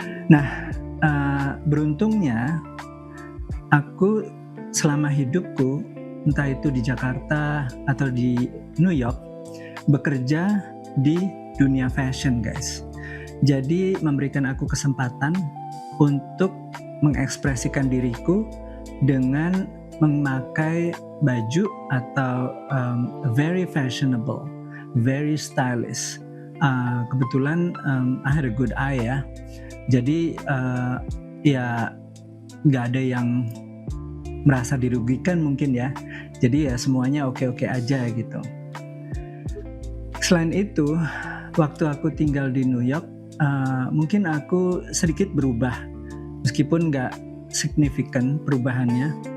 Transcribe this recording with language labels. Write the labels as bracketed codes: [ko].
[id] Nah beruntungnya aku selama hidupku, entah itu di Jakarta atau di New York, bekerja di dunia fashion guys. Jadi memberikan aku kesempatan untuk mengekspresikan diriku dengan memakai baju atau very fashionable, very stylish. [en] Kebetulan I had a good eye ya. [id] Jadi ya nggak ada yang merasa dirugikan mungkin ya. Jadi ya semuanya oke-oke aja gitu. Selain itu, waktu aku tinggal di New York, mungkin aku sedikit berubah, meskipun nggak signifikan perubahannya.